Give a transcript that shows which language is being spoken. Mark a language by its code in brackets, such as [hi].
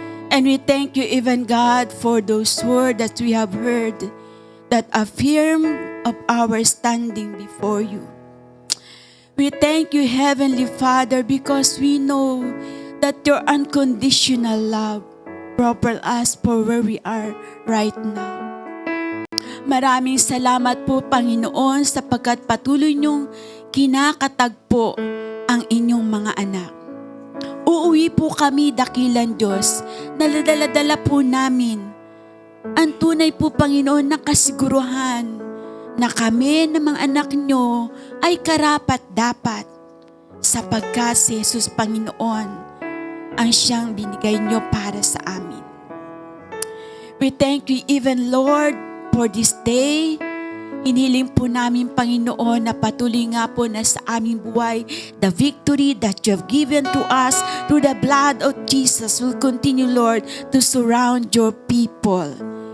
[en] And we thank you even, God, for those words that we have heard, that affirm of our standing before you. We thank you, Heavenly Father, because we know that your unconditional love propels us for where we are right now. [tl] Maraming salamat po, Panginoon, sapagkat patuloy niyong kinakatagpo ang inyong mga anak. Uuwi po kami, dakilang Diyos, na dala po namin ang tunay po, Panginoon, na kasiguruhan na kami na mga anak nyo ay karapat-dapat sapagkat si Jesus, Panginoon, ang siyang binigay nyo para sa amin. [en] We thank you even, Lord, for this day. [tl] Hiniling po namin, Panginoon, na patuloy nga po na sa aming buhay, [en] the victory that you have given to us through the blood of Jesus will continue, Lord, to surround your people.